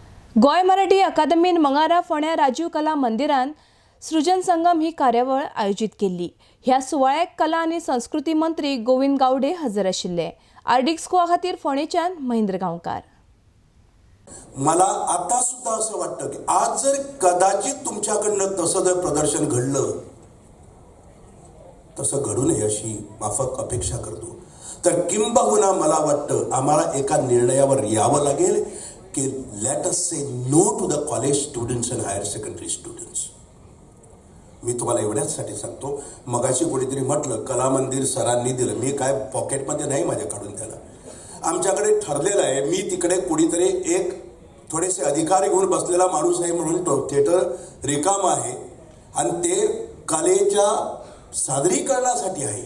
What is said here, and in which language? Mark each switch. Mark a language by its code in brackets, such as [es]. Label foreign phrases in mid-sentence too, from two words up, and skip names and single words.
[kok] गोय मराठी अकादमीन मंगळारा फोंड्या राजीव कला मंदिरान सृजन संगम ही कार्यावळ आयोजित केली। ह्या सुवाळ्याक कला आणि संस्कृती मंत्री गोविंद गावडे हजर आशिल्ले। आर्डिक स्कोआ खातीर फोंडेच्यान महेंद्र गांवकार। [mr] मला आता सुद्धा असं वाटतं की आज जर कदाचित तुमच्याकडनं तसं जर प्रदर्शन घडलं तसं घडू नये अशी माफक अपेक्षा करतो। तर किंबहुना मला वाटतं आम्हाला एका निर्णयावर यावं लागेल की [en] let us say no to the college students and higher secondary students. [mr] मी तुम्हाला एवढ्याचसाठी सांगतो, मगाशी कोणीतरी म्हटलं कला मंदिर सरांनी दिलं, मी काय पॉकेटमध्ये नाही माझ्या काढून त्याला, आमच्याकडे ठरलेलं आहे। मी तिकडे कोणीतरी एक थोडेसे अधिकार घेऊन बसलेला माणूस आहे म्हणून तो थिएटर रिकाम आहे आणि ते कलेच्या सादरीकरणासाठी आहे।